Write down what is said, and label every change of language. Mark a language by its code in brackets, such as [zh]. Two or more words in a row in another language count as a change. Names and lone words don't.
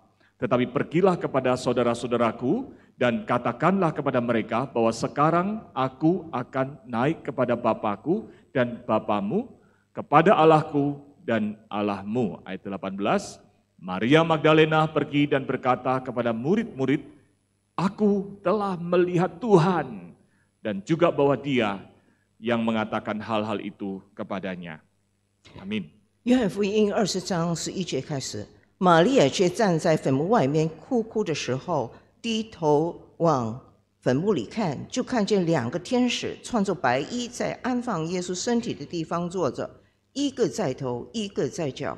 [id] Tetapi pergilah kepada saudara-saudaraku dan katakanlah kepada mereka bahwa sekarang aku akan naik kepada Bapakku dan Bapamu, kepada Allahku dan Allahmu." Ayat 18, Maria Magdalena pergi dan berkata kepada murid-murid, "Aku telah melihat Tuhan," dan juga bahwa Dia yang mengatakan hal-hal itu kepadanya. Amin. [zh] 约翰福音20章11节开始，玛利亚却站在坟墓外面哭哭的时候，低头往坟墓里看，就看见2个天使穿着白衣在安放耶稣身体的地方坐着，一个在头，一个在脚。